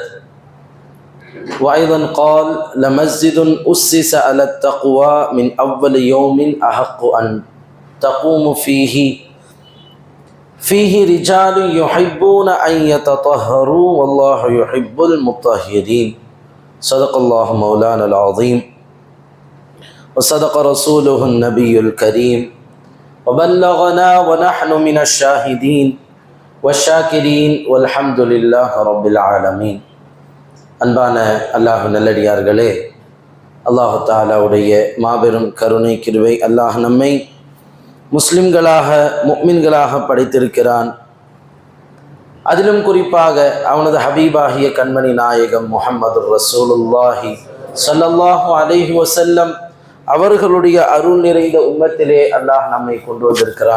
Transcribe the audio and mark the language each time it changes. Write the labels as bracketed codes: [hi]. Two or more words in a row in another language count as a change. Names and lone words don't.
[ar] وأيضا قال: لمسجد أسس على التقوى من أول يوم أحق أن تقوم فيه رجال يحبون أن يتطهروا والله يحب المطهرين. صدق الله مولانا العظيم وصدق رسوله النبي الكريم وبلغنا ونحن من الشاهدين والشاكرين والحمد لله رب العالمين. [ta] அன்பான அல்லாஹ் நல்லடியார்களே, அல்லாஹ் தஆலாவுடைய மாபெரும் கருணை கிருபை அல்லாஹ் நம்மை முஸ்லிம்களாக முஃமின்களாக படைத்திருக்கிறான். அதிலும் குறிப்பாக அவனது ஹபீபாகிய கண்மணி நாயகம் [ar] محمد رسول الله صلى الله عليه وسلم [ta] அவர்களுடைய அருள் நிறைந்த உம்மத்திலே அல்லாஹ் நம்மை கொண்டு வந்திருக்கிறான்.